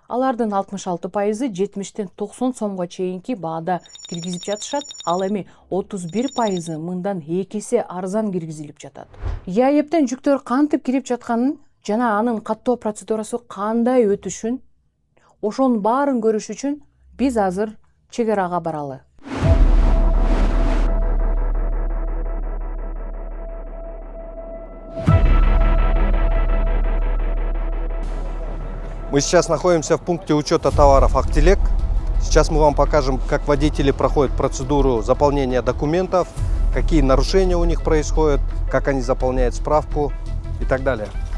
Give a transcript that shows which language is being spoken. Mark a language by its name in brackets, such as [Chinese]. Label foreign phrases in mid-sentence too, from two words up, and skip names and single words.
[Kyrgyz] Алардын 66% 70ден 90 сомго чейинки баада киргизип жатышат, ал эми 31% мындан 2 эсе арзан киргизилип жатат. ЯЭПтен жүктөр кантип кирип жатканын жана анын каттоо процедурасы кандай өтүшүн, ошонун баарын көрүш үчүн биз азыр чек арага баралы. [Russian] Мы сейчас находимся в пункте учета товаров «Актелек». Сейчас мы вам покажем, как водители проходят процедуру заполнения документов, какие нарушения у них происходят, как они заполняют справку и так далее.